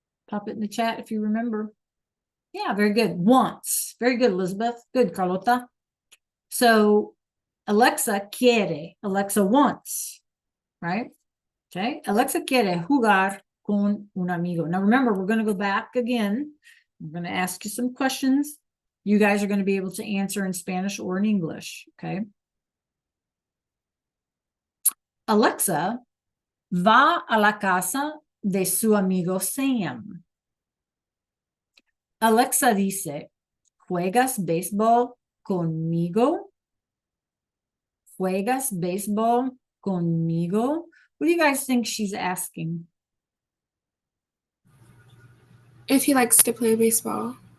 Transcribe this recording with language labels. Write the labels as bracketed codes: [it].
[en] Pop it in the chat if you remember. Yeah, very good. Wants. Very good, Elizabeth. Good, Carlota. So Alexa quiere. Alexa wants. Right? Okay. [es] Alexa quiere jugar con un amigo. [en] Now remember, we're going to go back again. I'm going to ask you some questions. You guys are going to be able to answer in Spanish or in English. Okay. [es] Alexa va a la casa de su amigo Sam. Alexa dice, ¿juegas béisbol conmigo? ¿Juegas béisbol conmigo? [en] What do you guys think she's asking? If he likes to play baseball.